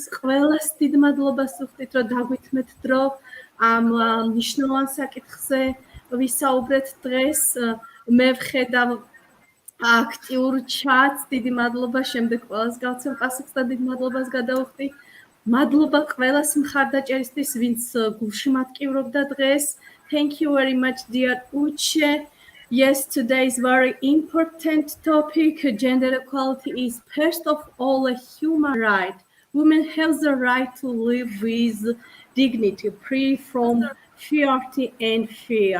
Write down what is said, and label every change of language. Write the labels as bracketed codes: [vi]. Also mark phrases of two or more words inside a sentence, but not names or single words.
[ka] ყველას დიდ მადლობას ვუხდით, რომ დაგვითმეთ დრო ამ მნიშვნელოვან საკითხზე ვისაუბრეთ დღეს. მე ვხედავ აქტიურ ჩატს. დიდი მადლობა. შემდეგ ყველას გავცემ პასუხს და დიდ მადლობას გადავხდი. მადლობა ყველას მხარდაჭერისთვის, ვინც გულში მატკივრობდა დღეს. [en] Thank you very much, dear Uche. Yes, today's very important topic. Gender equality is first of all a human right. Women have the right to live with dignity, free from fear and fear.